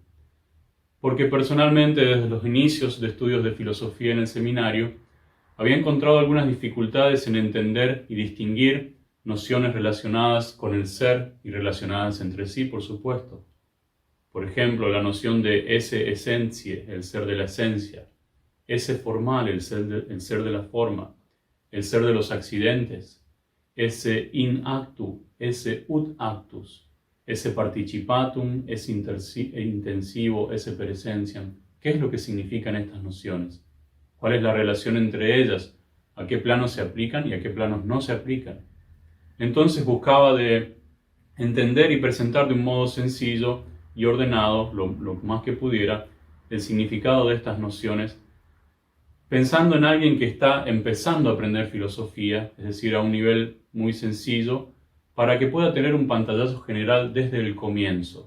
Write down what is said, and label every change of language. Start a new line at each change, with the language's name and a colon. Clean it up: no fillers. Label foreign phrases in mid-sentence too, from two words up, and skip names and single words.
Spanish: Porque personalmente, desde los inicios de estudios de filosofía en el seminario, había encontrado algunas dificultades en entender y distinguir nociones relacionadas con el ser y relacionadas entre sí, por supuesto. Por ejemplo, la noción de
Latin: esse essentiae,
Spanish: el ser de la esencia,
Latin: esse formale,
Spanish: el ser de la forma, el ser de los accidentes,
Latin: esse in actu, esse ut actus, esse participatum, esse intensivo, esse per essentiam.
Spanish: ¿Qué es lo que significan estas nociones? ¿Cuál es la relación entre ellas? ¿A qué planos se aplican y a qué planos no se aplican? Entonces buscaba de entender y presentar de un modo sencillo y ordenado, lo más que pudiera, el significado de estas nociones, pensando en alguien que está empezando a aprender filosofía, es decir, a un nivel muy sencillo, para que pueda tener un pantallazo general desde el comienzo.